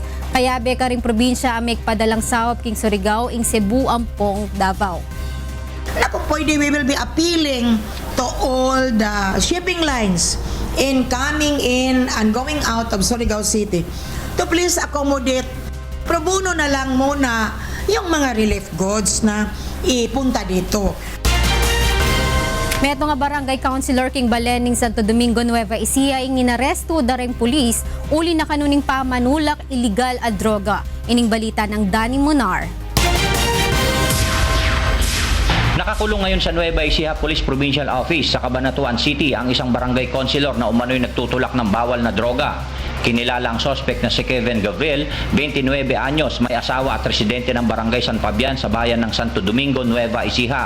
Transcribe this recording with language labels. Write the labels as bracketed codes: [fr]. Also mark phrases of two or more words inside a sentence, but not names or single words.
[pam] Kaya beka ring probinsya ang may padalang sawab king Surigao ing Cebu Ampong Davao. [tl] Naku, pwede [en] we will be appealing to all the shipping lines in coming in and going out of Surigao City to please accommodate pro bono [tl] na lang muna yung mga relief goods na ipunta dito. [pam] Meto nga barangay councilor king Balening Santo Domingo Nueva Ecija ing inaresto daring pulis uli na kanuning pamanulak illegal a droga. Ining balita ng Danny Munar. [tl] Nakakulong ngayon sa Nueva Ecija Police Provincial Office sa Cabanatuan City ang isang barangay councilor na umano'y nagtutulak ng bawal na droga. Kinilala ang suspect na si Kevin Gavril, 29 anyos, may asawa at residente ng barangay San Fabian sa bayan ng Santo Domingo, Nueva Ecija.